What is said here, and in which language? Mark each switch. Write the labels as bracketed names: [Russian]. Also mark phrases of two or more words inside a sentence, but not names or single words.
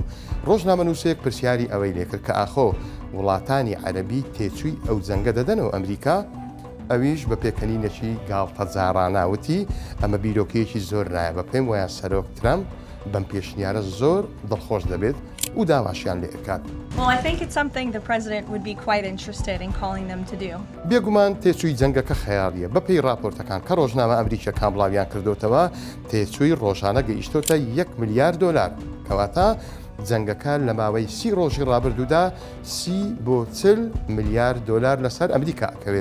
[Central Kurdish] ڕۆژنامەنووسێک پرسیاری ئەوەی لێکرد کە ئاخۆ وڵاتانی عەرەبی تێچووی ئەو جەنگە دەدەنەوە ئەمریکا؟ ئەویش بە پێکەنینەکی گاڵتە جاراناوتی ئەمە بیرۆکەیەکی زۆر نایە، بە پێم وایە سەرۆک ترامپ بەم پێشنیارە زۆر دڵخۆش دەبێت و داواشیان لێ ئەکات. [English] Well, I think it's something the president would be quite interested in calling them to do. [Central Kurdish] بێگومان تێچووی جەنگەکە خەیاڵیە. بەپێی راپۆرتەکان کە ڕۆژنامە ئەمریکیەکان بڵاویان کردوتەوە، تێچووی ڕۆژانە گەیشتۆتە 1 ملیار دۆلار، کەواتە جەنگەکە لە ماوەی 30 ڕۆژی ڕابردوودا 30 بۆ 40 ملیار دۆلار لەسەر ئەمریکا ئەکەوێت.